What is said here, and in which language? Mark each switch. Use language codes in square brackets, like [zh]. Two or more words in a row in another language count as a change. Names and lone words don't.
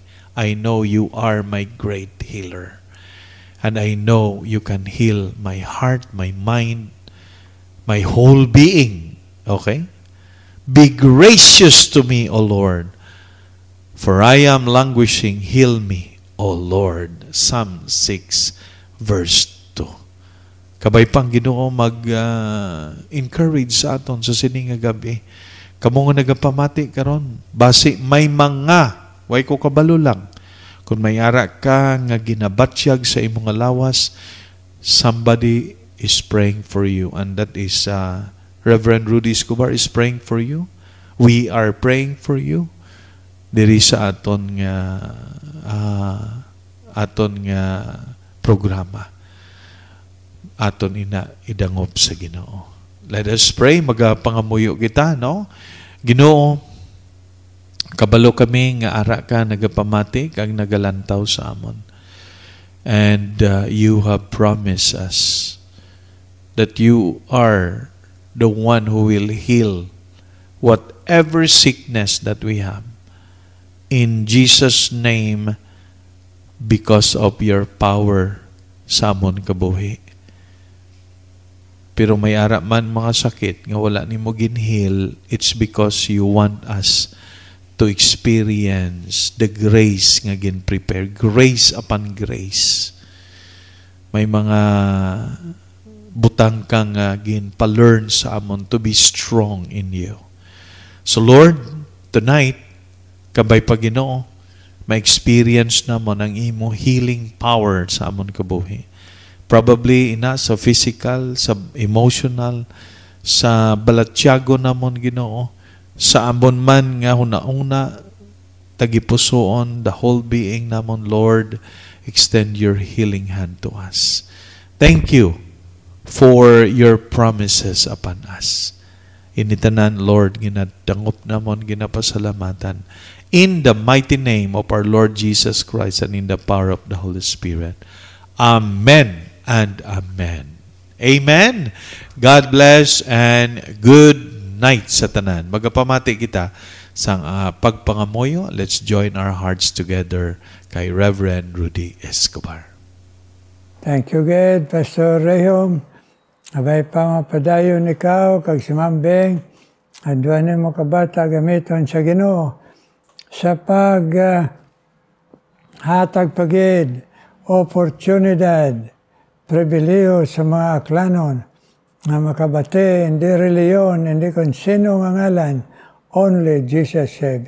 [en] I know you are my great healer. And I know you can heal my heart, my mind, my whole being. Okay? Be gracious to me, O Lord, for I am languishing. Heal me, O Lord. Psalm 6, verse 2. [hil] Kabay pang Ginoo mag-encourage sa aton sa sining nga gabi. Kamo nga nagapamati karon, base may mga way ko kabalo lang. Kung may ara ka nga ginabatsyag sa imong lawas, [en] somebody is praying for you. And that is Reverend Rudy Escobar is praying for you. We are praying for you. [hil] Diri sa aton nga programa. Aton idangop sa Ginoo. [en] Let us pray. [hil] Magapangamuyo kita, no? Ginoo, kabalo kami nga ara ka nagapamati kag nagalantaw sa amon. [en] And you have promised us that you are the one who will heal whatever sickness that we have. In Jesus' name, because of your power [hil] sa amon kabuhi. Pero may ara man mga sakit nga wala nimo ginheal, [en] it's because you want us to experience the grace [hil] nga gin-prepare. [en] Grace upon grace. [hil] May mga butang kang gin-pa-learn sa amon [en] to be strong in you. So Lord, tonight, [hil] kabay pa Ginoo, ma-experience namon ang imo healing power sa amon kabuhi. Probably sa physical, sa emotional, sa balatyago namon Ginoo, sa amon man nga huna-una, tagipusoon, [en] the whole being namon, Lord, extend your healing hand to us. Thank you for your promises upon us. [hil] Initanan, Lord, ginadangop namon, ginapasalamatan. [en] In the mighty name of our Lord Jesus Christ and in the power of the Holy Spirit. Amen and amen. Amen. God bless and good night [hil] sa tanan. Magapamati kita sa pagpangamoyo. [en] Let's join our hearts together kay Reverend Rudy Escobar. Thank you, God, Pastor Rehom. [akl] Abay pa mapadayon ikaw, kag si Mambeng, adwan mo kabata gamiton sa Ginoo sa hatag pagid, oportunidad, pribiliyo sa mga aklanon na makabate, hindi reliyon, hindi kung sino nga ngalan, [en] only Jesus saved.